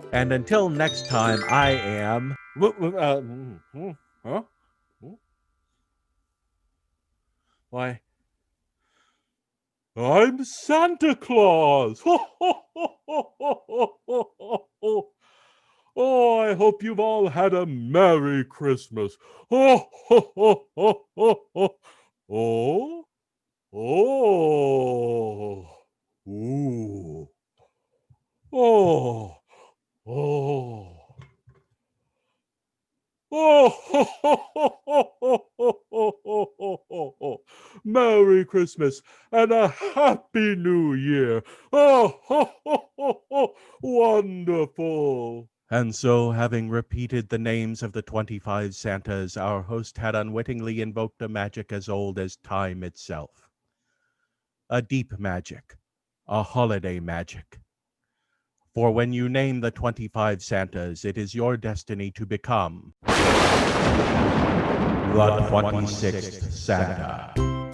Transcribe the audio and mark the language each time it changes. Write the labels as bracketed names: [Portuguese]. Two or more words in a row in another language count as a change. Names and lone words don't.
[English] And until next time, I am... Why? I'm Santa Claus! Oh, I hope you've all had a Merry Christmas. Oh, ho, ho, ho, ho, ho. Oh, oh, ooh, oh, oh. Oh, ho, ho, ho, ho, ho, ho, ho, ho, ho, ho. Merry Christmas and a Happy New Year. Oh, ho, ho, ho, ho. Wonderful. And so, having repeated the names of the 25 Santas, our host had unwittingly invoked a magic as old as time itself. A deep magic, a holiday magic. For when you name the 25 Santas, it is your destiny to become the 26th Santa.